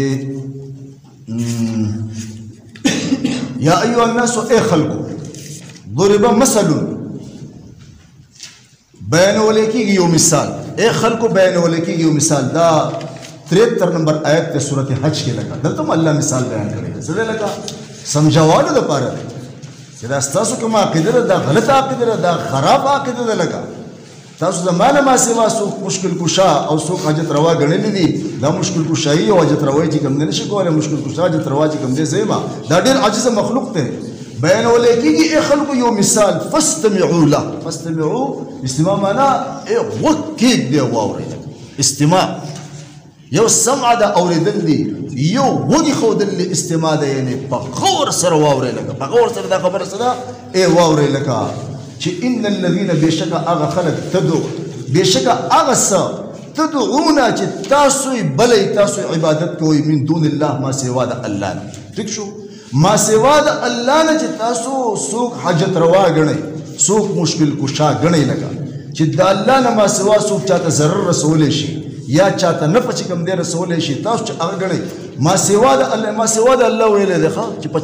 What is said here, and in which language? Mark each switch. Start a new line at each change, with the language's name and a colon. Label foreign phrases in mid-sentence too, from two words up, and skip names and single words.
Arabic: یا ایها الناس
Pashto: ای خلکو
Arabic: ضرب مثل
Pashto: بیانولی کېږي یو مثال ای خلکو بیانولی کېږي یو مثال دا 73 نمبر آیت د سورت حج کې لکه دلته هم الله مثال بیان کړی دی څه دی لکه سمجھاوالو دپاره چې دا ستاسو کومه عقیده ده دا غلطه عقیده ده دا خراب عقیده ده لکه تاسو زمانه ما سوا څوک مشکل کشا او څوک حاجت روا ګڼلي دي دا مشکل کشایي او حاجت روایي چې کوم دی نشي کولی مشکل کشا حاجت روا چې کوم دی زیما دا ډېر عاجزه مخلوق دی بیانولی کېږي ای خلکو یو مثال
Arabic: فاستمعوا له
Pashto: فاستمعوا استماع معنا ای غوږ کېږدئ واورئ استماع یو سمع ده اورېدل دي یو غوږ ایښودل دي استماع ده یعنې په غور سره واورئ لکه په غور سره دا خبره څه ده ای واورئ لکه چې
Arabic: ان الذین
Pashto: بېشکه هغه خلک تدعو بېشکه هغه څه تدعونه چې تاسو یې بلئ تاسو عبادت کوئ
Arabic: من دون الله
Pashto: ما سوا د الله نه ټیک شو ما سوا د الله نه چې تاسو څوک حاجت روا ګڼئ څوک مشکل کشا ګڼئ لکه چې د الله نه ما سوا څوک چاته ضرر رسولی شي یا چاته نفع چې کوم دی رسولی شي تاسو چې هغه ګڼئ ما سوا د الله ما سوا د الله ویلی دی ښه چې په